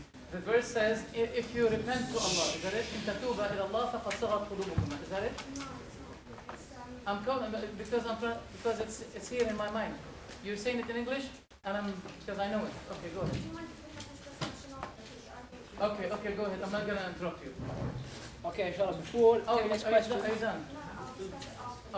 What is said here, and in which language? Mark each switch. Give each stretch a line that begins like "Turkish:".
English: The verse says, if you repent to Allah, is that it?
Arabic: إن تتوبا إلى الله فقد صغت قلوبكما.
English: Is that it? No, it's not. It's, I'm calling because it's here in my mind. You're saying it in English, and because I know it. Okay, go ahead. do you mind if we have this discussion after? Because I think Okay, go ahead. I'm not gonna interrupt you. Okay, inshallah, before Oh, the next are question. you done? no, I'll discuss it after.